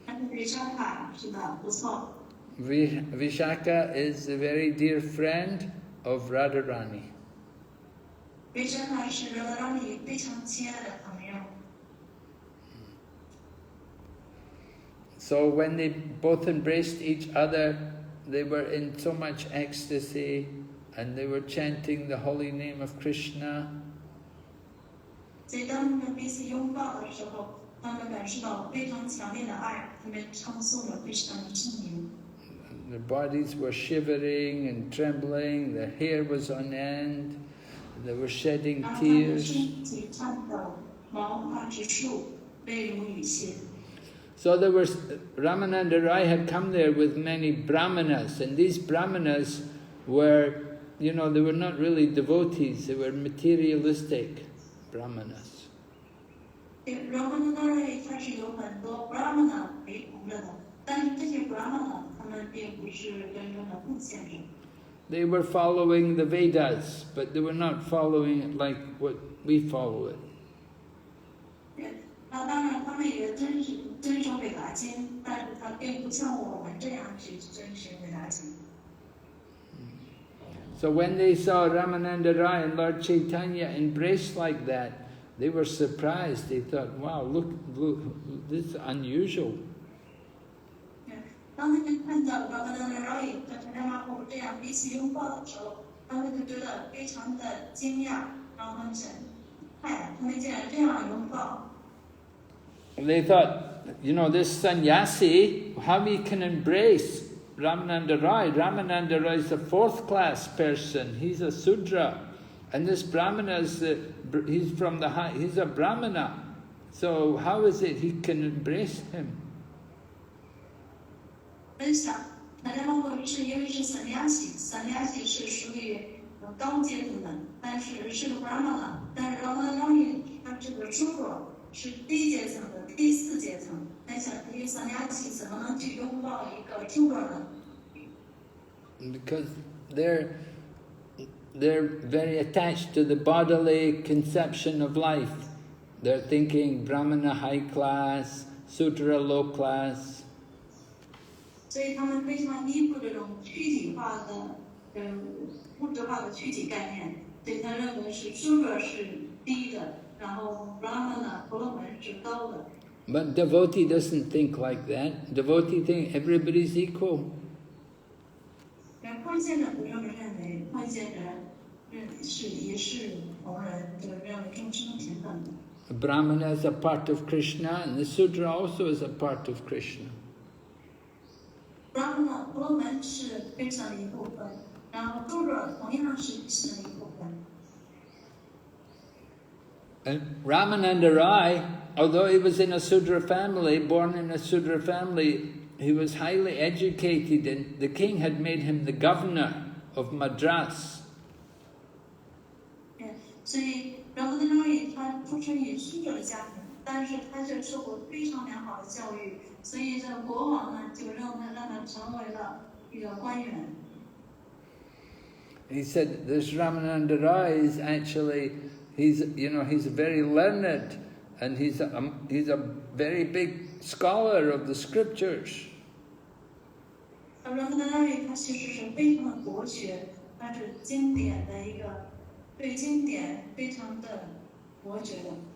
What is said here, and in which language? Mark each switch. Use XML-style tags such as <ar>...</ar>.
<zh>Vishaka 是的，不错。</zh> <en>Vishaka is a very dear friend of Radharani.</en> <zh>Vishaka 是 Radharani 非常亲爱的朋友。</zh> <en>So when they both embraced each other, they were in so much ecstasy and they were chanting the holy name of Krishna.</en> <zh>所以当他们彼此拥抱的时候，他们感受到非常强烈的爱，他们唱诵了 Krishna 的圣名。</zh> <en>Their bodies were shivering and trembling, their hair was on end, They were shedding</en> <zh>然后他们</zh> <en>tears.</en> <zh>身体颤抖，毛发直竖，泪如雨下。</zh> <en>So there was, Ramananda Rai had come there with many brahmanas, and these brahmanas were, you know, they were not really devotees, they were materialistic brahmanas.</en> <zh>然后呢，当然开始有很多 brahmana 陪同着的，但是这些 brahmana 他们并不是真正的奉献者。</zh> <en>They were following the Vedas, but they were not following it like what we follow it.</en> <zh>那当然，他们也遵守北达经，但是他并不像我们这样去遵循北达经。</zh> <en>So when they saw Ramananda Rai and Lord Caitanya embraced like that, they were surprised. They thought, wow, look, this is unusual.</en> <zh>当他们看到Ramananda Rai和禅让马虎这样彼此拥抱的时候，他们就觉得非常的惊讶，然后他们想，哎，他们竟然这样拥抱。</zh> <en>They thought, you know, this sannyasi, how he can embrace Ramananda Rai? Ramananda Rai is a fourth-class person. He's a Sudra. And this Brahmana is, he's from the high, he's a Brahmana. So how is it he can embrace him?</en> <zh>分享，那然后是因为是sannyasi是属于高阶层的，但是是个 brahmana， 但是Ramananda Rai他这个Sudra是低阶层的第4阶层。那想一个sannyasi怎么能去拥抱一个 Sudra 呢？</zh> <en>Because they're very attached to the bodily conception of life. They're thinking Brahmana high class, Sudra low class.</en> <zh>所以他们非常依附这种躯体化的、物质化的躯体概念，所以他认为是 Sudra 是低的，然后 Brahmana 婆罗门是高的。</zh> <en>But devotee doesn't think like that. Devotee think everybody's equal.</en> <zh>奉献者不这么认为，奉献者也是同人，就认为众生平等的。</zh> <en>A Brahmana is a part of Krishna, and the Sudra also is a part of Krishna.</en> <zh>Brahmana 婆罗门是Krishna的一部分，然后 Sudra 同样是Krishna的一部分。</zh> <en>And Ramananda Rai, although he was in a Sudra family, born in a Sudra family, he was highly educated, and the king had made him the governor of Madras.</en> <zh>所以Ramananda Rai他出生于Sudra的家庭，但是他却受过非常良好的教育，所以这国王呢就让他成为了一个官员。</zh> <en>He said this Ramananda Rai is actually, he's very learned, and he's a very big scholar of the scriptures.</en> <zh>Ramananda Rai 他其实是非常的博学，他是经典的一个对经典非常的博学的。</zh>